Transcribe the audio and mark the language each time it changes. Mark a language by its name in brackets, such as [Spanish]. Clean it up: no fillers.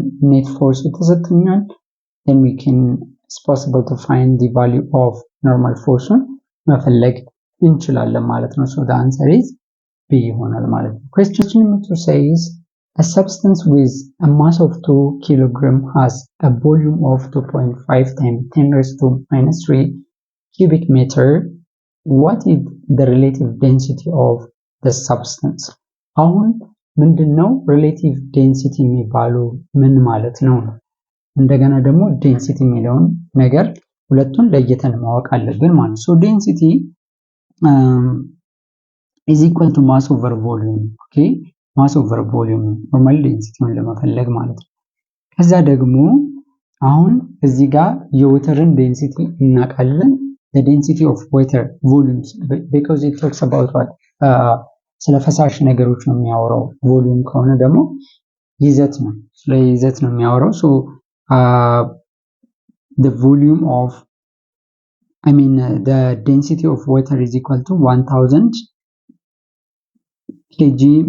[English] ኔት ፎርስ ተሰጥቶኛል። then we can it's possible to find the value of normal force [Amharic] መፈለግ እንችላለን ማለት ነው። [English] so the answer is B ይሆናል ማለት ነው። question number 2 says a substance with a mass of 2 kg has a volume of 2.5 times 10 raised to minus 3 cubic meter. What is the relative density of the substance? [Amharic] አሁን ምንድነው relative density የሚባለው ምን ማለት ነው? እንደገና ደግሞ density የሚለውን ነገር ሁለቱን ለየተን ማወቅ አለብን ማለት ነው። [English] so density is equal to mass over volume. [Amharic] okay mass over volume ኖርማሊ ዴንሲቲውን ለመፈለግ ማለት ነው። ከዛ ደግሞ አሁን እዚህ ጋር የወተርን ዴንሲቲ እናውቃለን። [English] the density of water volumes because it talks about what [Amharic] ስለ ፈሳሽ ነገሮች ነው የሚያወራው። ቮሊዩም ከሆነ ደግሞ ይዘት ነው፣ ስለ ይዘት ነው የሚያወራው። [English] so the volume of the density of water is equal to 1000 kg